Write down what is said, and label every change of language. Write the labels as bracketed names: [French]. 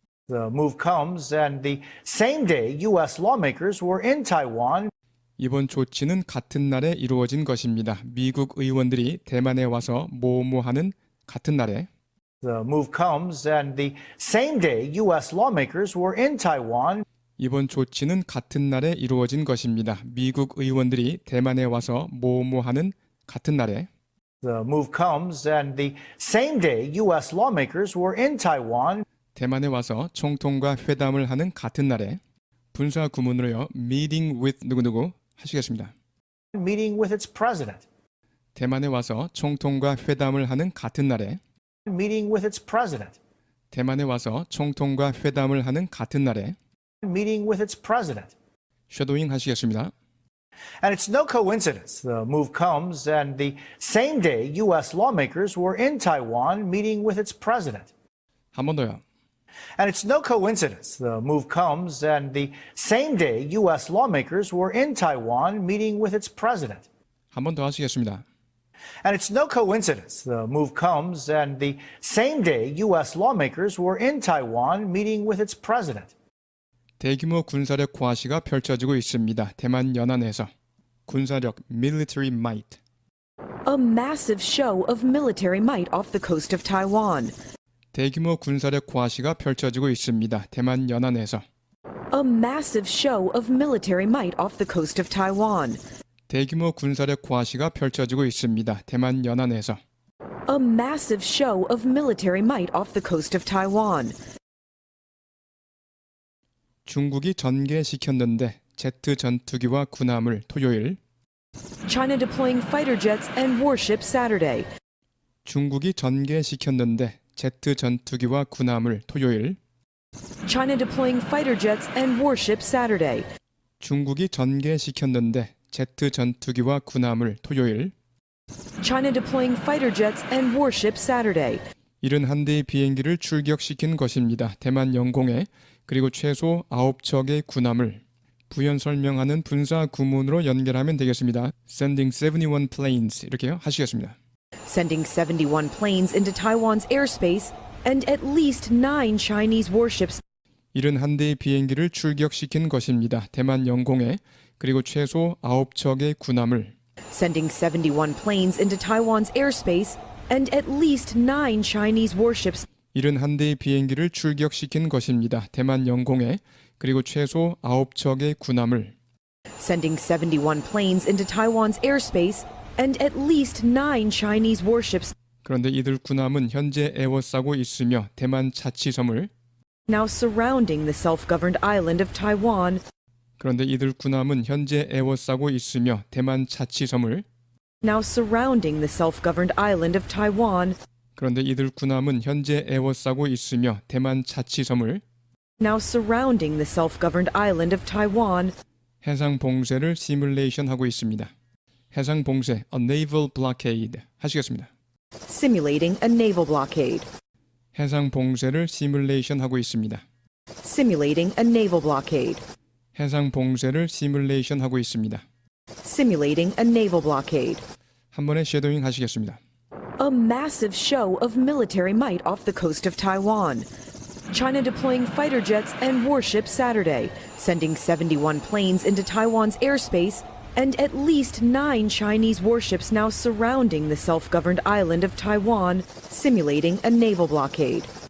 [English] The move comes and the same day U.S. lawmakers were in Taiwan. [Korean] 이번 조치는 같은 날에 이루어진 것입니다. 미국 의원들이 대만에 와서 뭐뭐하는 같은 날에 [English] The move comes and the same day U.S. lawmakers were in Taiwan. [Korean] 이번 조치는 같은 날에 이루어진 것입니다. 미국 의원들이 대만에 와서 뭐뭐하는 같은 날에 [English] The move comes and the same day U.S. lawmakers were in Taiwan. [Korean] 대만에 와서 총통과 회담을 하는 같은 날에 분사 구문으로요. [English] meeting with [Korean] 누구누구 하시겠습니다. [English] Meeting with its president. [Korean] 대만에 와서 총통과 회담을 하는 같은 날에 [English] Meeting with its president. [Korean] 대만에 와서 총통과 회담을 하는 같은 날에 [English] Meeting with its president. [Korean] 쉐도잉 하시겠습니다. [English] And it's no coincidence. The move comes and the same day U.S. lawmakers were in Taiwan meeting with its president. [Korean] 한 번 더요. [English] And it's no coincidence. The move comes and the same day U.S. lawmakers were in Taiwan meeting with its president. [Korean] 한 번 더 하시겠습니다. [English] And it's no coincidence. The move comes and the same day U.S. lawmakers were in Taiwan meeting with its president. [Korean] 대규모 군사력 과시가 펼쳐지고 있습니다. 대만 연안에서 군사력 [English] military might A massive show of military might off the coast of Taiwan. [Korean] 대규모 군사력 과시가 펼쳐지고 있습니다. 대만 연안에서 [English] A massive show of military might off the coast of Taiwan. [Korean] 대규모 군사력 과시가 펼쳐지고 있습니다. 대만 연안에서 [English] A massive show of military might off the coast of Taiwan. [Korean] 중국이 전개시켰는데 제트 전투기와 군함을 토요일 [English] China deploying fighter jets and warships Saturday. [Korean] 중국이 전개시켰는데 제트 전투기와 군함을 토요일 [English] China deploying fighter jets and warships Saturday. [Korean] 중국이 전개시켰는데 제트 전투기와 군함을 토요일 [English] China deploying fighter jets and warships Saturday. [Korean] 71대의 비행기를 출격시킨 것입니다. 대만 영공에 그리고 최소 9척의 군함을 부연 설명하는 분사 구문으로 연결하면 되겠습니다. [English] Sending 71 planes [Korean] 이렇게요 하시겠습니다. [English] Sending 71 planes into Taiwan's airspace and at least 9 Chinese warships. [Korean] 71대의 비행기를 출격시킨 것입니다. 대만 영공에 그리고 최소 9척의 군함을 [English] Sending 71 planes into Taiwan's airspace and at least 9 Chinese warships. [Korean] 71대의 비행기를 출격시킨 것입니다. 대만 영공에 그리고 최소 9척의 군함을 [English] Sending 71 planes into Taiwan's airspace and at least 9 Chinese warships. [Korean] 그런데 이들 군함은 현재 에워싸고 있으며 대만 자치섬을 [English] Now surrounding the self-governed island of Taiwan. [Korean] 그런데 이들 군함은 현재 에워싸고 있으며 대만 자치섬을 [English] Now surrounding the self-governed island of Taiwan. [Korean] 그런데 이들 군함은 현재 에워싸고 있으며 대만 자치섬을 [English] Now surrounding the self-governed island of Taiwan. [Korean] 해상 봉쇄를 시뮬레이션하고 있습니다. 해상 봉쇄, [English] a naval blockade [Korean] 하시겠습니다. [English] Simulating a naval blockade. [Korean] 해상 봉쇄를 시뮬레이션하고 있습니다. [English] Simulating a naval blockade. [Korean] 해상 봉쇄를 시뮬레이션하고 있습니다. [English] Simulating a naval blockade. [Korean] 한 번에 쉐도잉 하시겠습니다. [English] A massive show of military might off the coast of Taiwan. China deploying fighter jets and warships Saturday, sending 71 planes into Taiwan's airspace, and at least 9 Chinese warships now surrounding the self-governed island of Taiwan, simulating a naval blockade.